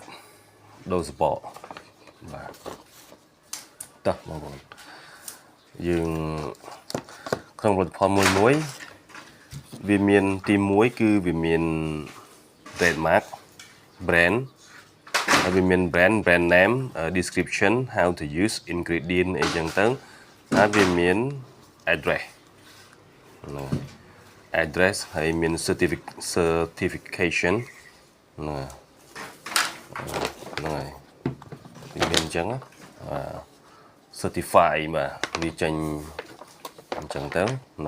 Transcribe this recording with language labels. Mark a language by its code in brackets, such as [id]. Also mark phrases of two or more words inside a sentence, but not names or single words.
[km] ដូរសពបាទតោះបងប្អូនយើងក្នុងផលិតផលមួយវាមានទី1គឺវាមាន [en] trademark brand [km] ហើយវាមាន [en] brand name description how to use ingredient [km] អីចឹងទៅហើយវាមាន address ហើយមាន certification ហ្នឹងហើយវាមានអញ្ចឹងcertify បាទវាចេញអញ្ចឹងទៅហ្នឹង